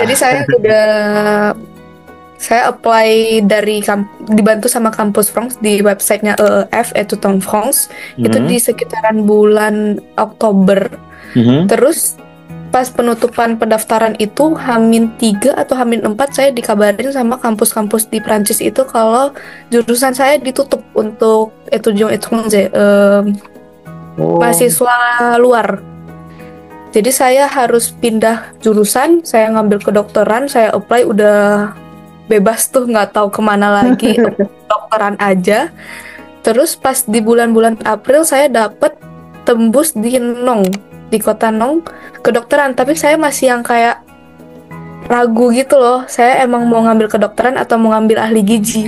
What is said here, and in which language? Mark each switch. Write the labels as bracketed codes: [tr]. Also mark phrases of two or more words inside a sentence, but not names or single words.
[id] Jadi saya apply dibantu sama Kampus France di websitenya EEF, Étudiants France. Itu di sekitaran bulan Oktober. Terus pas penutupan pendaftaran itu H-3 atau H-4 saya dikabarin sama kampus-kampus di Prancis itu kalau jurusan saya ditutup untuk [fr] étudiants étrangers, [id] mahasiswa luar. Jadi saya harus pindah jurusan, saya ngambil kedokteran, saya apply udah bebas tuh, nggak tahu kemana lagi, kedokteran aja. Terus pas di bulan-bulan April saya dapat tembus di kota Nong kedokteran, tapi saya masih yang kayak ragu gitu loh, saya emang mau ngambil kedokteran atau mau ngambil ahli gizi.